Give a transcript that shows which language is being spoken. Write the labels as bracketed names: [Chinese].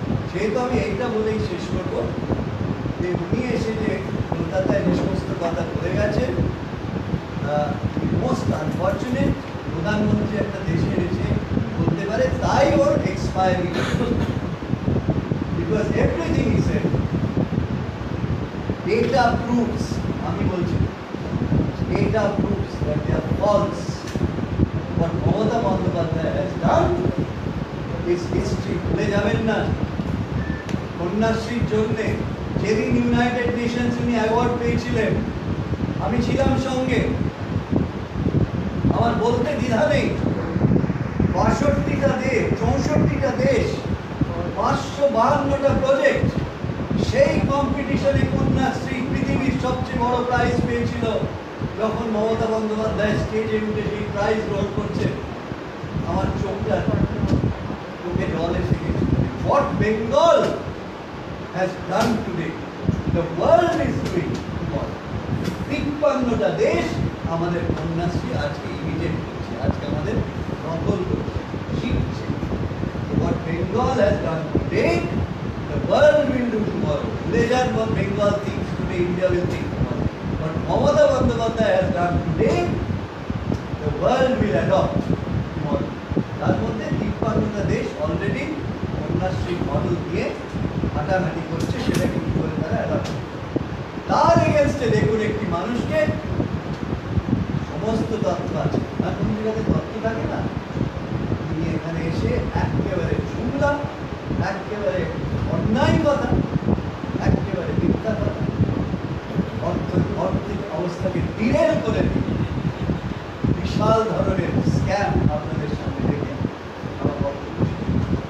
[Bangla] সেহেতু আমি এইটা বলেই শেষ করব যে উনি এসে যে কলকাতায় যে সমস্ত কথা বলে গেছেন, [English] Most unfortunate. [Bangla] প্রধানমন্ত্রী একটা দেশে এসে বলতে পারে, তাই ওর expiry, [English] because everything is said, data proves, [Bangla] আমি বলছি [English] data proves that they are false. What Mamata Bandyopadhyay has done is history. [Bangla] ভুলে যাবেন না, কন্যাশ্রীর জন্য যেদিন ইউনাইটেড নেশনস উনি অ্যাওয়ার্ড পেয়েছিলেন, আমি ছিলাম সঙ্গে। আমার বলতে দ্বিধা নেই, 62টা দেশ, 64টা দেশ, 552টা প্রজেক্ট, সেই কম্পিটিশনে কন্যাশ্রী পৃথিবীর সবচেয়ে বড় প্রাইজ পেয়েছিল। যখন মমতা বন্দ্যোপাধ্যায় স্টেজে উঠে সেই প্রাইজ গ্রহণ করছে, আমার চোখে জল এসে গেছে। [English] What Bengal has done today, the world is doing tomorrow. [Bangla] 53টা দেশ আমাদের কন্যাশ্রী আজকে ইমিটেট করছে, আজকে আমাদের নকল করছে, শিখছে। [English] What Bengal has done today, the world will do tomorrow. [Bangla] ভুলে যান [English] what Bengal thinks today. only India will think about it. But Mamata Bandyopadhyay has done today, the world will adopt tomorrow. [Bangla] তার মধ্যে 53টা দেশ already Kanyashree model দিয়ে হাঁটাহাঁটি করছে, সেটাকে কি করে তারা অ্যাডাপ্ট করছে। তার এগেনস্টে দেখুন একটি মানুষকে সমস্ত তথ্য আছে, আর কোন জায়গাতে তথ্য থাকে না, তিনি এখানে এসে একেবারে জুমলা, একেবারে অন্যায় কথা, একেবারে মিথ্যা কথা, অর্থনৈতিক অবস্থাকে ডিরেল করে দিয়ে বিশাল ধরনের স্ক্যাম আপনাদের সামনে রেখে আমার বক্তব্য শেষ করছি।